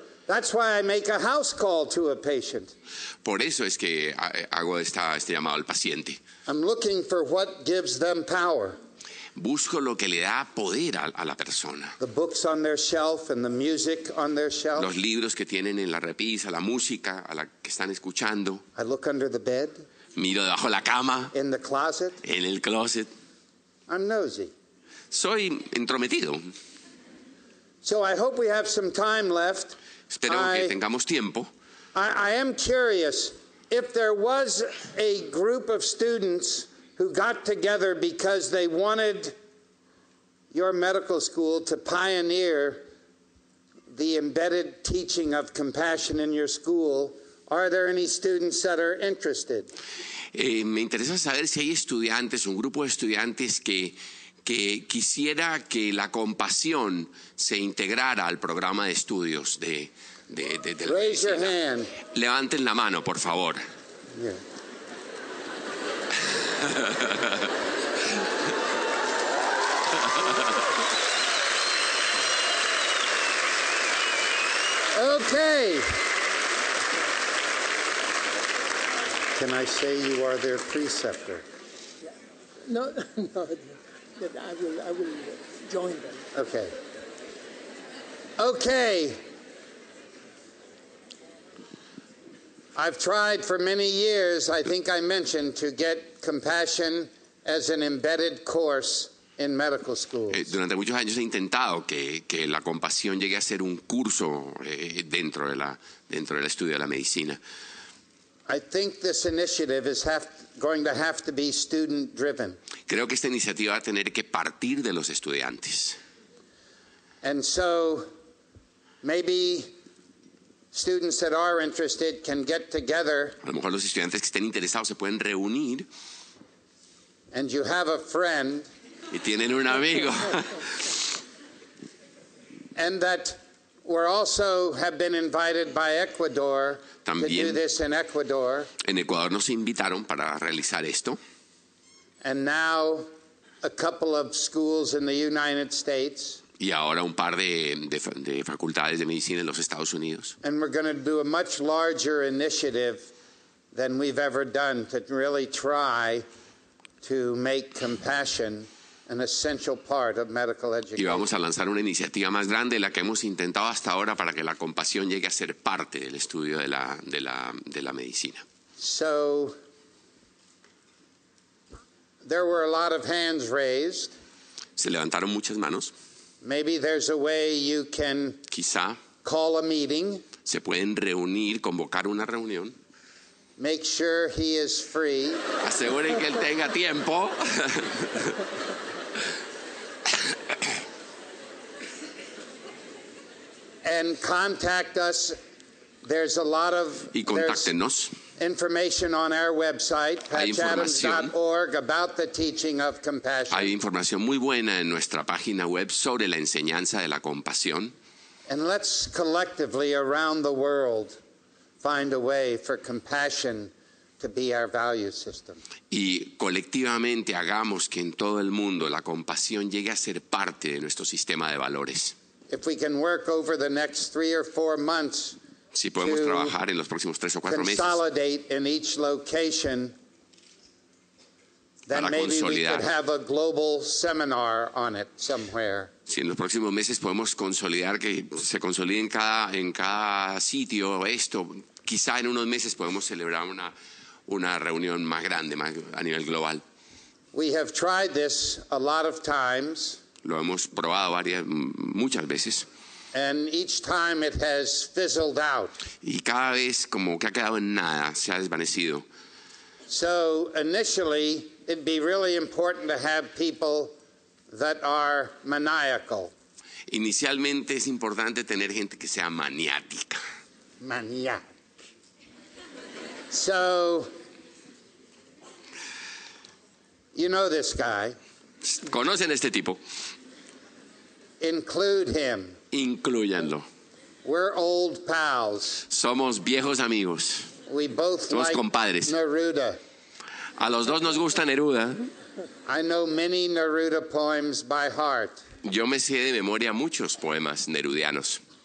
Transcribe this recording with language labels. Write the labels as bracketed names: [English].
[English] That's why I make a house call to a patient. [Spanish] Por eso es que hago este llamado al paciente. [English] I'm looking for what gives them power. [Spanish] Busco lo que le da poder a la persona. [English] The books on their shelf and the music on their shelf. [Spanish] Los libros que tienen en la repisa, la música a la que están escuchando. [English] I look under the bed, [Spanish] Miro debajo de la cama, [English] in the closet. [Spanish] en el closet. [English] I'm nosy. [Spanish] Soy entrometido. [English] So I hope we have some time left. [Spanish] Espero que tengamos tiempo. [English] I am curious if there was a group of students who got together because they wanted your medical school to pioneer the embedded teaching of compassion in your school. Are there any students that are interested? [Spanish] Me interesa saber si hay estudiantes, un grupo de estudiantes que quisiera que la compasión se integrara al programa de estudios de la [English] Raise your [Spanish] medicina. [English] hand. [Spanish] Levanten la mano, por favor. [English] Yeah. Okay. Can I say you are their preceptor? No, I will join them. Okay. Okay. I've tried for many years, I think I mentioned, to get compassion as an embedded course in medical schools. [Spanish] Durante muchos años he intentado que la compasión llegue a ser un curso dentro del estudio de la medicina. [English] I think this initiative is going to have to be student driven. [Spanish] Creo que esta iniciativa va a tener que partir de los estudiantes. [English] And so maybe students that are interested can get together. [Spanish] A lo mejor los estudiantes que estén interesados se pueden reunir. [English] And you have a friend. [Spanish] Y tienen un amigo. [English] And that we're also have been invited by Ecuador [Spanish] También, [English] to do this in Ecuador. [Spanish] En Ecuador nos invitaron para realizar esto. [English] And now a couple of schools in the United States. [Spanish] Y ahora un par de facultades de medicina en los Estados Unidos. [English] And we're going to do a much larger initiative than we've ever done to really try to make compassion an essential part of medical education. [Spanish] Y vamos a lanzar una iniciativa más grande de la que hemos intentado hasta ahora para que la compasión llegue a ser parte del estudio de la medicina. [English] So there were a lot of hands raised. [Spanish] Se levantaron muchas manos. [English] Maybe there's a way you can [Spanish] Quizá [English] call a meeting. [Spanish] se pueden reunir, convocar una reunión. [English] Make sure he is free. [Spanish] Aseguren que él tenga tiempo. [English] And contact us. There's a lot of [Spanish] Y contáctenos. [English] information on our website, patchadams.org, about the teaching of compassion. [Spanish] Hay información muy buena en nuestra página web sobre la enseñanza de la compasión. [English] And let's collectively around the world find a way for compassion to be our value system. [Spanish] Y colectivamente hagamos que en todo el mundo la compasión llegue a ser parte de nuestro sistema de valores. [English] If we can work over the next 3 or 4 months [Spanish] Si podemos trabajar en los próximos 3 o 4 meses [English] consolidate in each location, then [Spanish] para [English] maybe we [Spanish] consolidar. [English] could have a global seminar on it somewhere. [Spanish] Si en los próximos meses podemos consolidar, que se consolide en cada sitio esto, quizá en unos meses podemos celebrar una reunión más grande, más a nivel global. [English] We have tried this a lot of times, [Spanish] Lo hemos probado muchas veces [English] and each time it has fizzled out. [Spanish] y cada vez como que ha quedado en nada, se ha desvanecido. [English] So initially, it'd be really important to have people that are maniacal. [Spanish] Inicialmente es importante tener gente que sea maniática. [English] Maniac. So, you know this guy. [Spanish] ¿Conocen a este tipo? [English] Include him. [Spanish] Inclúyanlo. [English] We're old pals. [Spanish] Somos viejos amigos. [English] We both [Spanish] Somos [English] like [Spanish] compadres. Neruda. A los dos nos gusta Neruda. [English] I know many Neruda poems by heart. Yo me sé de memoria muchos poemas nerudianos.